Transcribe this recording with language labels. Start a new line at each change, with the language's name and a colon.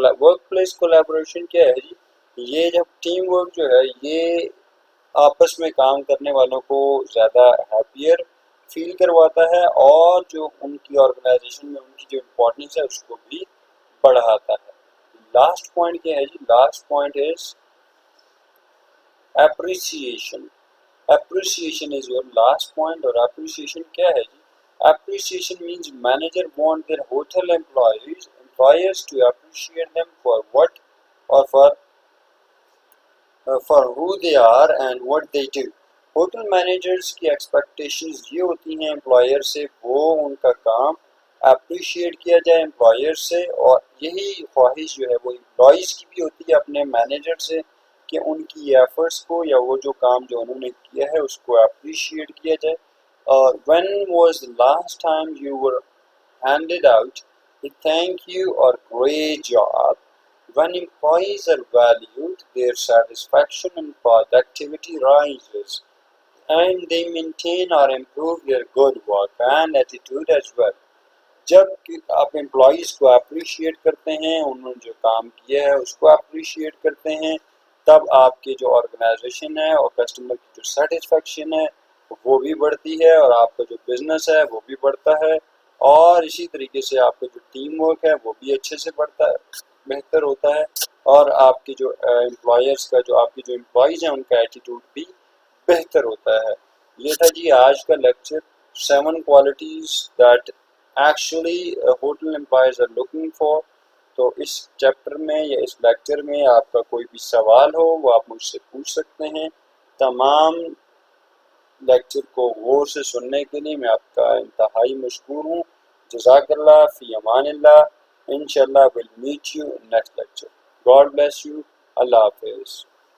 Urdu: Work place collaboration کیا ہے جی, یہ جب ٹیم ورک جو ہے یہ آپس میں کام کرنے والوں کو زیادہ ہیپیئر فیل کرواتا ہے اور جو ان کی آرگنائزیشن میں ان کی جو امپورٹنس ہے اس کو بھی بڑھاتا ہے. لاسٹ پوائنٹ کیا ہے جی, last point is appreciation.
English: Appreciation is your last point.
Urdu: اور appreciation کیا ہے جی,
English: appreciation means manager want their hotel employers to appreciate them for what or for who they are and what they do.
Urdu: Hotel managers کی expectations یہ ہوتی ہیں employer سے, وہ ان کا کام اپریشیٹ کیا جائے امپلائر سے, اور یہی خواہش جو ہے وہ امپلائیز کی بھی ہوتی ہے اپنے مینیجر سے کہ ان کی ایفرٹس کو یا وہ جو کام جو انہوں نے کیا ہے اس کو اپریشیٹ کیا جائے.
English: When was the last time you were handed out a thank you or great job? When employees are valued, their satisfaction and productivity rises, and they maintain or improve their good work and attitude as well.
Urdu: جب آپ employees کو appreciate کرتے ہیں, انہوں نے جو کام کیا ہے اس کو اپریشیٹ کرتے ہیں, تب آپ کی جو آرگنائزیشن ہے اور کسٹمر کی جو سیٹسفیکشن ہے وہ بھی بڑھتی ہے, اور آپ کا جو بزنس ہے وہ بھی بڑھتا ہے, اور اسی طریقے سے آپ کا جو ٹیم ورک ہے وہ بھی اچھے سے بڑھتا ہے, بہتر ہوتا ہے, اور آپ کی جو امپلائرس کا جو آپ کی جو امپلائیز ہیں ان کا ایٹیٹیوڈ بھی بہتر ہوتا ہے. یہ تھا جی آج کا lecture,
English: 7 qualities that actually hotel employees are looking for.
Urdu: تو اس چیپٹر میں یا اس لیکچر میں آپ کا کوئی بھی سوال ہو وہ آپ مجھ سے پوچھ سکتے ہیں. تمام لیکچر کو غور سے سننے کے لیے میں آپ کا انتہائی مشکور ہوں. جزاک اللہ, فی امان اللہ.
English: انشاءاللہ we'll meet you in next lecture. God bless you. اللہ حافظ.